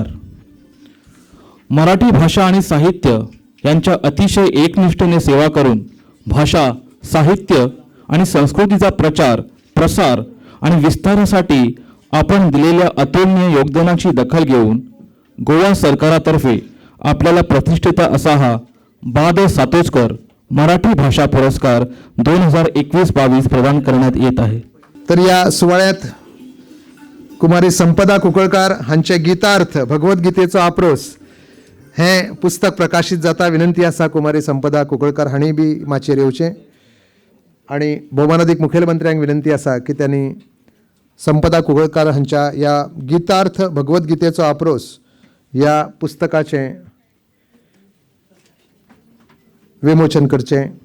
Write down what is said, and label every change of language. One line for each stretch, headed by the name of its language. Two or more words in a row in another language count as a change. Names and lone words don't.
Marathi: मराठी भाषा आणि साहित्य यांच्या अतिशय एकनिष्ठेने सेवा करून भाषा साहित्य आणि संस्कृतीचा प्रचार प्रसार आणि विस्तारासाठी आपण दिलेल्या अतुलनीय योगदानाची दखल घेऊन गोवा सरकारातर्फे आपल्याला प्रतिष्ठित असा हा बाद सातोचकर मराठी भाषा पुरस्कार 2021-22 प्रदान करण्यात येत आहे.
Konkani: तर या सुवाळ्यात कुमारी संपदा कुंकळकार हांचे गीतार्थ भगवद्गीतेचो आप्रोस हे पुस्तक प्रकाशित जाता. विनंती आसा कुमारी संपदा कुंकळकार हांणी बी माचयेर येवचें आणि भौमानाधिक मुखेलमंत्र्यांक विनंती आसा की त्यांनी संपदा कुंकळकार हांच्या या गीतार्थ भगवद्गीतेचो आप्रोस या पुस्तकाचें विमोचन करचें.